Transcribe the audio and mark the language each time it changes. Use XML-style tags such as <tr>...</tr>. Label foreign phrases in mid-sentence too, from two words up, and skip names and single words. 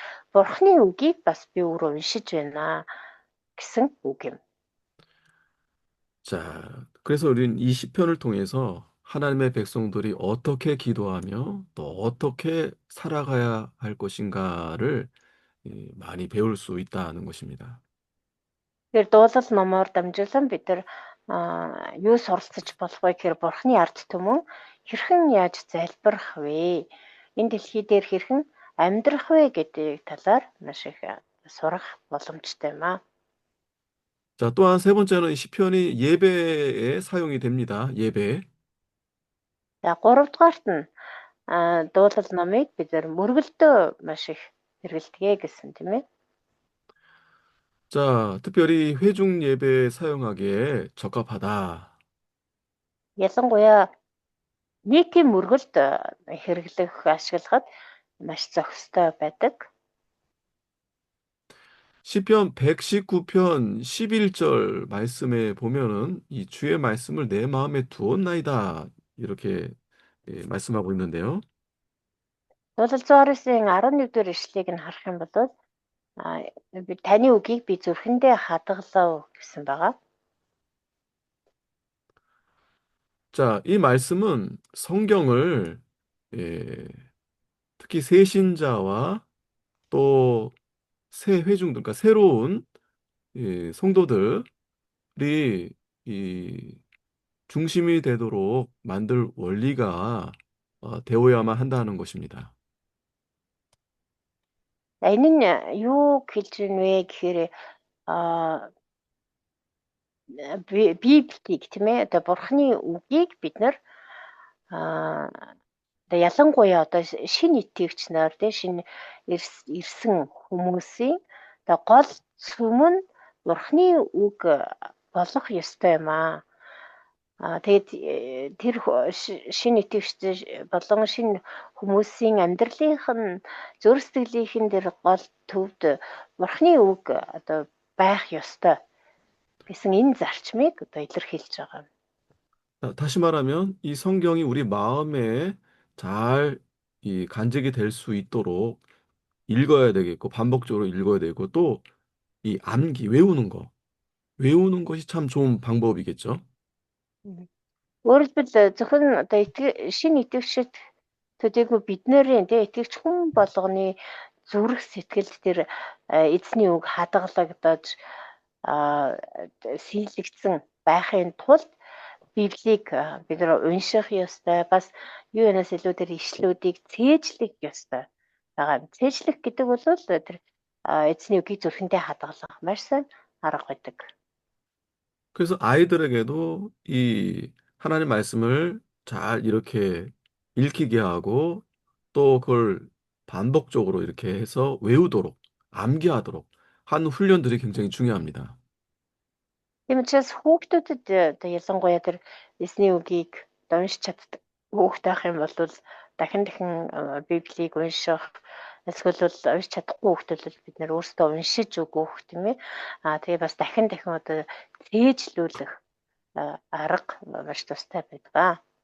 <mn>Бурхны үгийг бас би өөрөө уншиж байна гэсэн үг юм.</mn> <ko>자, 그래서 우리는 이 시편을 통해서 하나님의 백성들이 어떻게 기도하며 또 어떻게 살아가야 할 것인가를 많이 배울 수 있다는 것입니다.</ko> <mn>Тэгэхээр дуулал номоор дамжуулан бид нар юу суралцж болох вэ гэхээр бурхны ард түмэн хэрхэн яаж залбирах вэ? Энэ дэлхий дээр хэрхэн амьдрах вэ гэдэг талаар маш их сурах боломжтой юм аа.</mn> <ko>자, 또한 세 번째는 이 시편이 예배에 사용이 됩니다. 예배.</ko> <mn>За 3 дугаарт нь дуулал номыг бид нар мөргөлдөө маш их хэрэгэлдэгэ гэсэн тийм ээ.</mn> <ko>자, 특별히 회중 예배에 사용하기에 적합하다.</ko> <mn>Ялангуяа нийтийн мөргөлд хэрэглэх ашиглахад маш зохистой байдаг.</mn> <ko>시편 119편 11절 말씀에 보면은 이 주의 말씀을 내 마음에 두었나이다. 이렇게 말씀하고 있는데요.</ko> <mn>Дуулал 119-ийн 11-р ишлэгийг нь харах юм бол би таны үгийг би зүрхэндээ хадгалав гэсэн байгаа.</mn> <ko>자, 이 말씀은 성경을 예, 특히 새신자와 또 새 회중들, 그러니까 새로운 성도들이 이 중심이 되도록 만들 원리가 되어야만 한다는 것입니다.</ko> <mn>За энэ нь юу хэлж байна вэ гэхээр а Библийг тийм ээ одоо Бурхны үгийг бид нар а одоо ялангуяа одоо шинэ итгэгч нар тийм шинэ ирсэн хүмүүсийн одоо гол сүм нь Бурхны үг болох ёстой юм аа. Тэгээд тэр шинэ итгэгч болон шинэ хүмүүсийн амьдралынх нь зүрх сэтгэлийнхэн дээр гол төвд Бурхны үг одоо байх ёстой гэсэн энэ зарчмыг одоо илэрхийлж байгаа.</mn> <ko>다시 말하면 이 성경이 우리 마음에 잘 간직이 될 수 있도록 읽어야 되겠고 반복적으로 읽어야 되고 또 이 암기 외우는 것이 참 좋은 방법이겠죠.</ko> <mn>Өөрөөр хэлбэл зөвхөн одоо шинэ итгэгчид төдийгүй бидний тий итгэгч хүн болгоны зүрх сэтгэл дээр эзний үг хадгалагдаж сийлэгдсэн байхын тулд Библийг бид нар унших ёстой. Бас юу янаас илүүгээр ишлүүдийг цээжлэх ёстой байгаа. Цээжлэх гэдэг бол тэр эзний үгийг зүрхэндээ хадгалах маш сайн арга байдаг.</mn> <ko>그래서 아이들에게도 이 하나님 말씀을 잘 이렇게 읽히게 하고 또 그걸 반복적으로 이렇게 해서 외우도록 암기하도록 하는 훈련들이 굉장히 중요합니다.</ko> <mn>Тийм учраас хүүхдүүдэд одоо ялангуяа тэр эзний үгийг уншиж чаддаг хүүхэд байх юм бол дахин дахин Библийг унших эсвэл уншиж чадахгүй хүүхдүүд бол бид нэр өөрсдөө уншиж өгөх тийм ээ. Тэгээ бас дахин дахин одоо цээжлүүлэх арга маш тустай байдаг.</mn>